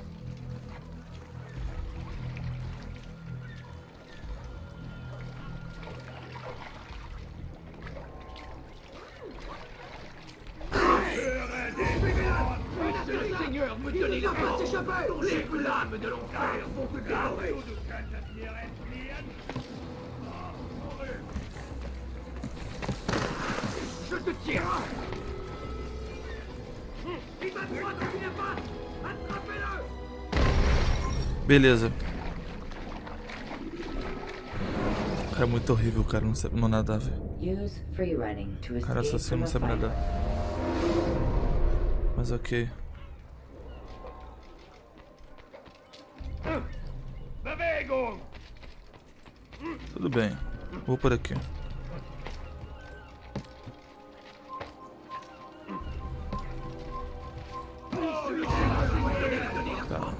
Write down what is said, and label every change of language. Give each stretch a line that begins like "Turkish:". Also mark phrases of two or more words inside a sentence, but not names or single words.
French: Seigneur, me donnez la force d'échapper! Les flammes de l'enfer vont vous dévorer! Je te tire! Il va droit dans une impasse! Attrapez-le!
Portuguese: Beleza. Cara, é muito horrível, cara. Não sabe nadar, velho.
English: Use free running to
Portuguese: Cara,
English: escape
Portuguese: assassino
English: from
Portuguese: não
English: a
Portuguese: sabe
English: fight.
Portuguese: nadar. Mas ok. Tudo bem. Vou por aqui. Tá.